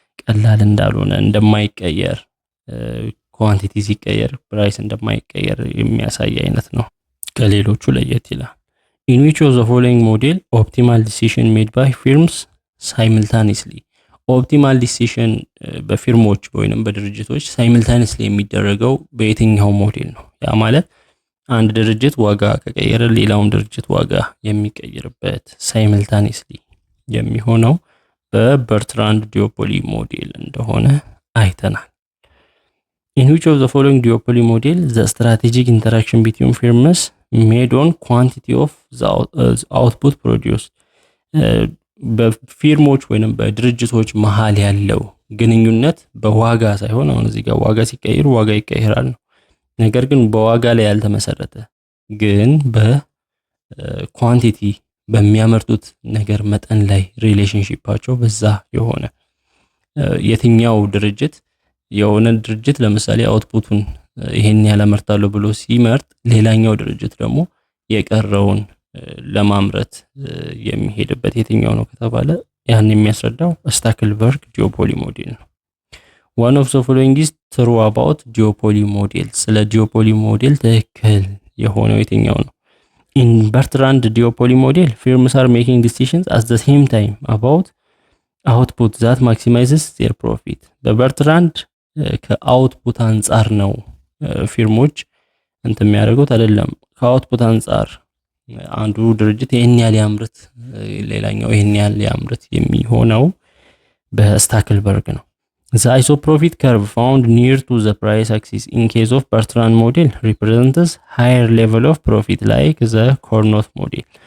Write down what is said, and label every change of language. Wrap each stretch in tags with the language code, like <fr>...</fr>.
<am>ቀላል እንዳልሆነ እንደማይቀየር ኳንቲቲ ሲቀየር ፕራይስ እንደማይቀየር የሚያሳይ አይነት ነው። ከሌሎቹ ለየት ይላል።</am> <en>In which of the following model optimal decision made by firms simultaneously?</en> <am>ኦፕቲማል ዲሲሽን በፊርሞች ወይንም በድርጅቶች ሳይምልታኒየስሊ የሚደረገው በየትኛው ሞዴል ነው? ያ ማለት አንድ ድርጅት ዋጋ ከቀየረ ሌላውም ድርጅት ዋጋ የሚቀይርበት ሳይምልታኒየስሊ የሚሆነው በበርትራንድ ዲዮፖሊ ሞዴል እንደሆነ አይተናል።</am> <en>In which of the following duopoly model the strategic interaction between firms made on quantity of the output produced?</en> <am>በፊርሞች ወይንም በድርጅቶች መሃል ያለው ግንኙነት በዋጋ ሳይሆን አሁን እዚህ ጋር ዋጋ ሲቀየር ዋጋ ይቀየራል ነው። ነገር ግን በዋጋ ላይ ያልተመሰረተ ግን በኳንቲቲ በሚያመርቱት ነገር መጠን ላይ ሪሌሽንሺፓቸው በዛ የሆነ የትኛው ድርጅት የሆነ ድርጅት ለምሳሌ አውትፑቱን ይሄን ያላመርታለሁ ብሎ ሲመርጥ ሌላኛው ድርጅት ደግሞ የቀረውን ለማምረት የሚሄድበት የትኛው ነው ከተባለ ያን የሚያስረዳው ስታክልበርግ ዲዮፖሊ ሞዴል ነው።</am> <en>one of the following is true about duopoly model?</en> <am>ስለ ዲዮፖሊ ሞዴል ትክክል የሆነው የትኛው ነው?</am> <en>in Bertrand duopoly model firms are making decisions at the same time about output that maximizes their profit.</en> <am>በበርትራንድ ከአውትፑት አንፃር ነው ፊርሞች እንትን የሚያደርጉት አይደለም። ከአውትፑት አንፃር አንዱ ድርጅት ይሄን ያህል ያምርት ሌላኛው ይሄን ያህል ያምርት የሚሆነው በስታክልበርግ ነው።</am> <en>The isoprofit curve found near to the price axis in case of Bertrand model represents higher level of profit like the Carnot model.</en>